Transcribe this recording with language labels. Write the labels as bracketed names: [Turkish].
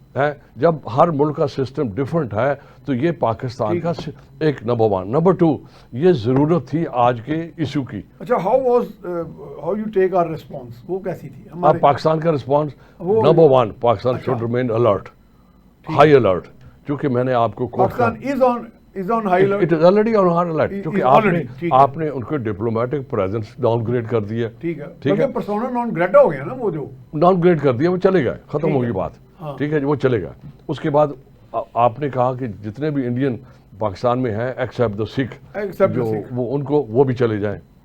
[Urdu] ہے جب ہر ملک کا سسٹم ڈفرنٹ ہے تو یہ پاکستان کا ایک نمبر 1. نمبر 2 یہ ضرورت تھی آج کے ایشو کی. [English] اچھا how you take our response, [Urdu] وہ کیسی تھی اب پاکستان کا response number 1, [English] Pakistan should remain alert, high alert, [Urdu] چونکہ میں نے آپ کو [English] Pakistan is on high alert. It is already on high alert, کیونکہ already, [Urdu] آپ نے ان کو ڈپلومیٹک پریزنس ڈاؤن گریڈ کر دی ہے. ٹھیک ہے, بلکہ پرسونا نان گریٹا ہو گیا نا, وہ جو ڈاؤن گریڈ کر دیا, وہ چلے گئے, ختم ہوگی بات. ٹھیک ہے, وہ چلے گئے. اس کے بعد آپ نے کہا کہ جتنے بھی انڈین پاکستان میں ہیں [English] except the Sikh, [Urdu] جو وہ ان کو وہ بھی چلے جائیں.